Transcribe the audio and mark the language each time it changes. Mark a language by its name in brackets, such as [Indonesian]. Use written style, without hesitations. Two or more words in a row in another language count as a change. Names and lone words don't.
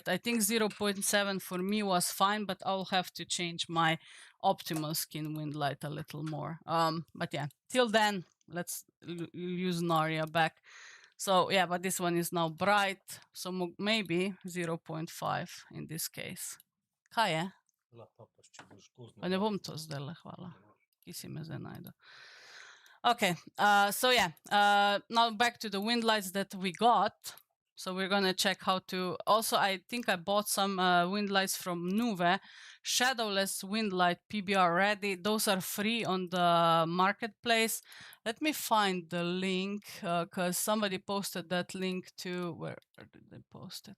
[English] I think 0.7 for me was fine, but I'll have to change my optimal skin Windlight a little more. But yeah, till then, let's use Naria back. So yeah, but this one is now bright, so maybe 0.5 in this case. [Slovenian] Kaj je? Pa ne bom to zdajle, hvala. Ki si me zdaj najde. [English] Okay, so yeah, now back to the Windlights that we got. So we're gonna check how to, also I think I bought some Windlights from Nuve, shadowless Windlight PBR ready. Those are free on the marketplace. Let me find the link, cause somebody posted that link to, where did they post it?